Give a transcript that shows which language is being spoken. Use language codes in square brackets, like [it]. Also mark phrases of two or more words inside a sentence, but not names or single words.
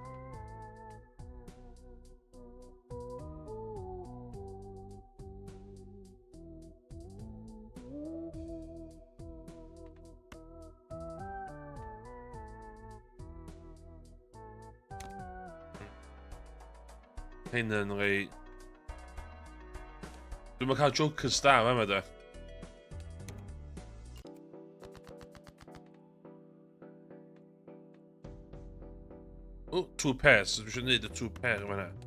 [cy] Hyn yn rei... Dwi'n cael jokers da, yma da. [en] Oh, 2 pairs. We should need the 2 pair yma.